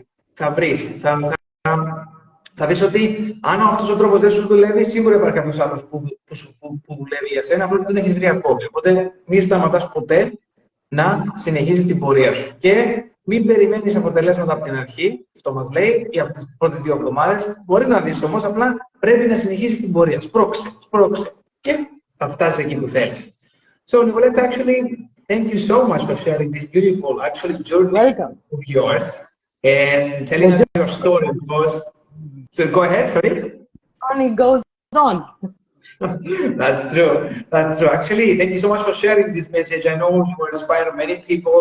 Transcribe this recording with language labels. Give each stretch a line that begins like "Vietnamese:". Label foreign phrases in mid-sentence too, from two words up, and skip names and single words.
Greek: Θα βρεις, θα δεις ότι αν αυτός ο τρόπος δεν σου δουλεύει, σίγουρα υπάρχει κάποιος άλλος που δουλεύει για σένα, απλά δεν τον έχεις βρει ακόμη. Οπότε μην σταματάς ποτέ να συνεχίσεις την πορεία σου. Και μην περιμένεις αποτελέσματα από την αρχή, αυτό μας λέει, ή από τις πρώτες 2 εβδομάδες. Μπορεί να δεις όμως, απλά πρέπει να συνεχίσεις την πορεία. Σπρώξε. Και θα φτάσεις εκεί που θέλεις.
English: So, Nicoleta, actually, thank you so much for sharing this beautiful, journey of yours and telling us your story. Because, so go ahead, sorry. And it goes on. That's true. That's true. Actually, thank you so much for sharing this message. I know you will inspire many people.